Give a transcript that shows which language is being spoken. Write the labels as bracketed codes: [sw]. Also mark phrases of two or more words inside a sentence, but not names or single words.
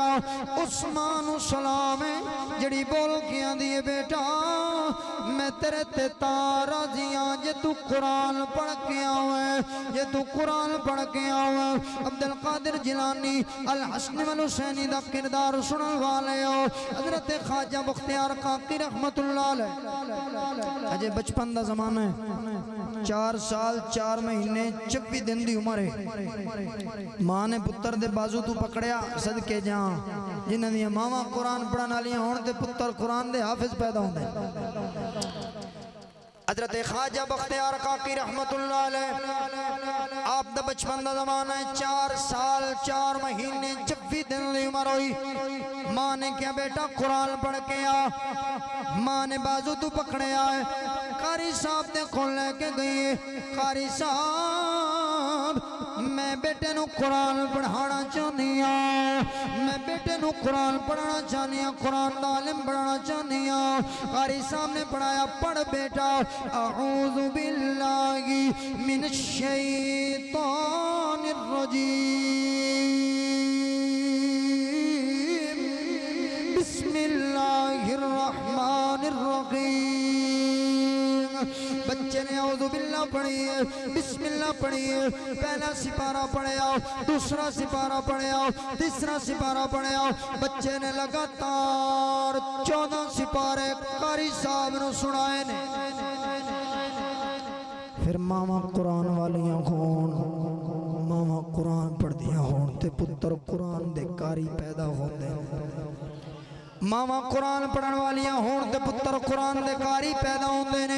[pa] ਉਸ ਮਾਂ ਨੂੰ ਸਲਾਮ ਹੈ ਜੜੀ ਬੋਲ ਕੇ ਆਂਦੀ ਹੈ ਬੇਟਾ ਮੈਂ ਤੇਰੇ ਤੇ ਰਾਜ਼ੀ ਹਾਂ ਜੇ ਤੂ ਕੁਰਾਨ ਪੜ੍ਹ ਕੇ ਆਵੇ ਜੇ ਤੂ ਕੁਰਾਨ ਪੜ੍ਹ ਕੇ ਆਵੇ। ਅਬਦੁਲ ਕਾਦਿਰ ਜਿਲਾਨੀ ਅਲ ਹਸਨ ਵਲ ਹੁਸੈਨੀ ਦਾ ਕਿਰਦਾਰ ਸੁਣਨ ਵਾਲੇ ਹੋ ਹਜ਼ਰਤ ਖ਼ਵਾਜਾ ਮੁਖ਼ਤਿਆਰ ਕਾਕੀ [ar] رحمة الله عليه. [pa] ਅਜੇ ਬਚਪਨ ਦਾ ਜ਼ਮਾਨਾ ਹੈ 4 ਸਾਲ 4 ਮਹੀਨੇ 26 ਦਿਨ ਦੀ ਉਮਰ ਹੈ। ਮਾਂ ਨੇ ਪੁੱਤਰ ਦੇ ਬਾਜ਼ੂ ਤੂ ਪਕੜਿਆ ਸਦਕੇ ਜਾ ਜਿਨ੍ਹਾਂ ਦੀ ਮਾਵਾਂ ਕੁਰਾਨ ਪੜ੍ਹਨ ਵਾਲੀਆਂ ਹੋਣ ਤੇ ਪੁੱਤਰ ਕੁਰਾਨ ਦੇ ਹਾਫ਼ਿਜ਼ ਪੈਦਾ ਹੋਂਦੇ। ਹਜ਼ਰਤ ਖ਼ਵਾਜਾ ਬਖ਼ਤਿਆਰ ਕਾਕੀ [ar] رحمة الله عليه [pa] ਆਪ ਦਾ ਬਚਪਨ ਦਾ ਜ਼ਮਾਨਾ ਹੈ 4 ਸਾਲ 4 ਮਹੀਨੇ 26 ਦਿਨ ਦੀ ਉਮਰ ਹੋਈ। ਮਾਂ ਨੇ ਕਿਹਾ ਬੇਟਾ ਕੁਰਾਨ ਪੜ੍ਹ ਕੇ ਆ। ਮਾਂ ਨੇ ਬਾਜ਼ੂ ਤੂ ਪਕੜੇ ਆਏ ਕਾਰੀ ਸਾਹਬ ਨੇ ਖੋਲ ਲੈਕੇ ਗਈ। ਕਾਰੀ ਸਾਹਬ ਮੈਂ ਬੇਟੇ ਨੂ ਕੁਰਾਨ ਪੜ੍ਹਾਉਣਾ ਚਾਹਨੀ ਹਾਂ ਮੈਂ ਬੇਟੇ ਨੂ ਕੁਰਾਨ ਪੜ੍ਹਾਉਣਾ ਚਾਹਨੀ ਹਾਂ ਕੁਰਾਨ ਦਾ ਇਲਮ ਪੜ੍ਹਾਉਣਾ ਚਾਹਨੀ ਹਾਂ। ਕਾਰੀ ਸਾਹਬ ਨੇ ਪੜ੍ਹਾਇਆ ਪੜ੍ਹ ਬੇਟਾ [ar] أعوذ بالله من الشيطان الرجيم بسم الله الرحمن الرحيم. [pa] ਬੱਚੇ ਨੇ ਔਜ਼ੂ ਬਿੱਲਾਹ ਪੜ੍ਹੀ ਹੈ ਬਿਸਮਿੱਲਾਹ ਪੜ੍ਹੀ ਹੈ ਪਹਿਲਾ ਸਿਪਾਰਾ ਪੜ੍ਹੇ ਆਓ ਦੂਜਾ ਸਿਪਾਰਾ ਪੜ੍ਹੇ ਆਓ ਤੀਜਾ ਸਿਪਾਰਾ ਪੜ੍ਹੇ ਆਓ। ਬੱਚੇ ਨੇ ਲਗਾਤਾਰ 14 ਸਿਪਾਰੇ ਕਾਰੀ ਸਾਹਬ ਨੇ ਸੁਣਾਏ ਨੇ। ਫਿਰ ਮਾਵਾਂ ਕੁਰਾਨ ਵਾਲੀਆਂ ਹੋਣ ਮਾਵਾਂ ਕੁਰਾਨ ਪੜ੍ਹਦੀਆਂ ਹੋਣ ਤੇ ਪੁੱਤਰ ਕੁਰਾਨ ਦੇ ਕਾਰੀ ਪੈਦਾ ਹੋਂਦੇ। ਮਾਵਾਂ ਕੁਰਾਨ ਪੜ੍ਹਨ ਵਾਲੀਆਂ ਹੋਣ ਤੇ ਪੁੱਤਰ ਕੁਰਾਨ ਦੇ ਕਾਰੀ ਪੈਦਾ ਹੋਂਦੇ ਨੇ।